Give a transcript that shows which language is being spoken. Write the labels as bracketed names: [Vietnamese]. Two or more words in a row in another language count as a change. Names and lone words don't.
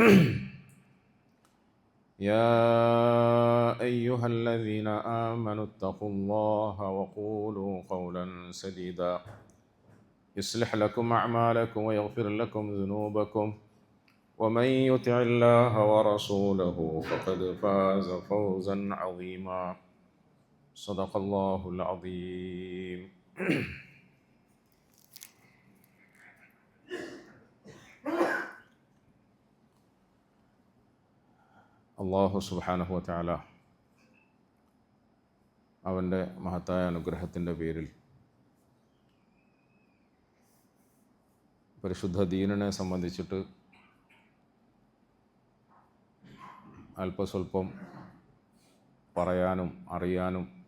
[Arabic] يا أيها الذين آمنوا اتقوا الله وقولوا قولا سديدا يصلح لكم أعمالكم ويغفر لكم ذنوبكم ومن يطع الله ورسوله فقد فاز فوزا عظيما صدق الله العظيم الله سبحانه وتعالى [Malayalam] അവൻ്റെ മഹത്തായ അനുഗ്രഹത്തിൻ്റെ പേരിൽ പരിശുദ്ധ ദീനിനെ സംബന്ധിച്ചിട്ട് അല്പസ്വല്പം പറയാനും അറിയാനും